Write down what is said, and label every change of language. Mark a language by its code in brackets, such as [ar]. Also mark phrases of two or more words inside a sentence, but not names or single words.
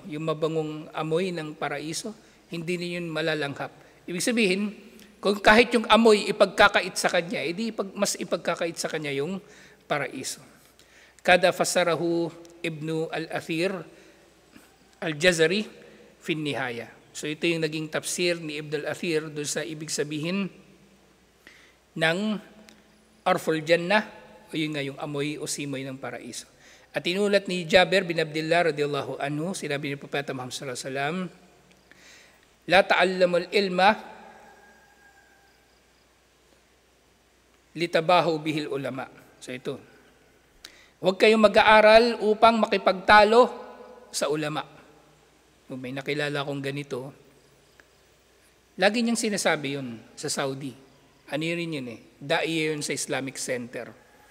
[tl] Yung mabangong amoy ng paraiso, hindi niyo yun malalanghap. Ibig sabihin, kung kahit yung amoy ipagkakait sa kanya, mas ipagkakait sa kanya yung paraiso. [ar] كذا فسره ابن الأثير الجزري في النهاية. [tl] So ito yung naging tafsir ni Ibn al-Athir doon sa ibig sabihin ng [ar] عرف الجنة, [tl] o yun nga yung amoy o simoy ng paraiso. At inulat ni Jabir bin Abdullah [ar] رضي الله عنه, [tl] sinabi ni Propeta Muhammad [ar] صلى الله عليه وسلم, لا تعلموا العلم لتباهوا به العلماء. [tl] So ito, huwag kayong mag-aaral upang makipagtalo sa ulama. Kung may nakilala kong ganito, lagi niyang sinasabi yun sa Saudi. Ano rin yun Da'iya yun sa Islamic Center.